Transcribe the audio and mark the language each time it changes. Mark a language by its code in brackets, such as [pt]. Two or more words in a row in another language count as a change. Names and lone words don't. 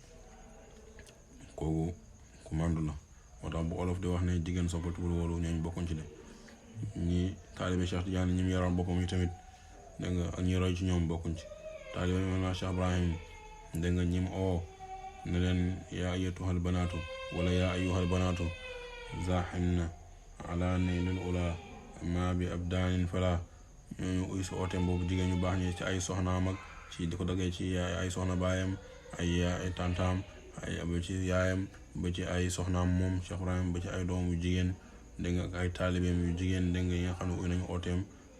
[wo] kooku ku màndu la moo tax bu olof di wax ne jigéen soppatuwul wóolu ñooñu bokkuñ ci de ñi taalibe Cheikh Tidiane ñi mu yaroon boppam yi tamit dégg nga ak ñi roy ci ñoom bokkuñ ci taalibe Mawlana Cheikh Ibrahim dégg nga ñim ne leen [ar] يا أيتها البنات ولا يا أيها البنات زاحمن على نيل العلا ما بي أبدان فلا [wo] ñooñu uy si ooteem boobu jigéen ñu baax ñi ci ay soxnaam ak ci di ko daggee ci ay soxna baayam ay tantaam ba ci yaayam ba ci ay soxnaam moom Cheikh Ibrahim ba ci ay doom yu jigéen dégg nga ak ay taalibeem yu jigéen dégg nga yi nga xam ne uy nañu ooteem tënku